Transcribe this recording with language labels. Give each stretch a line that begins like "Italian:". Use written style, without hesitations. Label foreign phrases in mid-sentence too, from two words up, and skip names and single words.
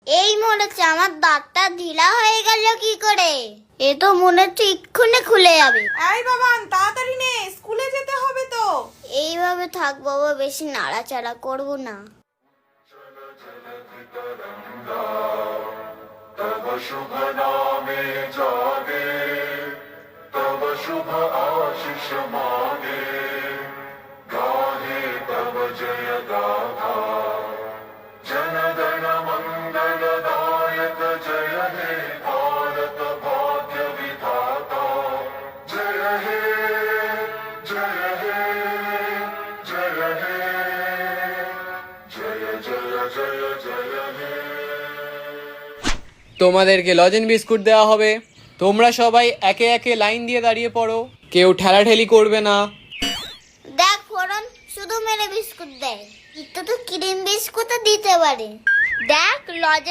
Bangla: এই মনে হচ্ছে আমার দাঁতটা ঢিলা হয়ে গেল কি করে? এ তো মনে হচ্ছে এক্ষুনি খুলে যাবে। এই বাবান তাড়াতাড়ি নে, স্কুলে যেতে হবে তো। এইভাবে থাক বাবা, বেশি নাড়াচাড়া করব না। তব শুভ নামে জাগে, তব শুভ আশিস মাগে, গাহে তব জয় গাথা, জন গণ মঙ্গল দায়ক জয় হে ভারত ভাগ্য বিধাতা, জয় হে জয় হে জয় হে জয় জয় জয় জয় হে। তোমাদেরকে লজেন বিস্কুট দেওয়া হবে। তোমরা সবাই একে একে লাইন দিয়ে দাঁড়িয়ে পড়ো, কেউ ঠেলাঠেলি করবে না। দেখ ফোরন শুধু মেরে বিস্কুট দেয়, একটু তো ক্রিম বিস্কুটও দিতে পারে। দেখ লজেন্স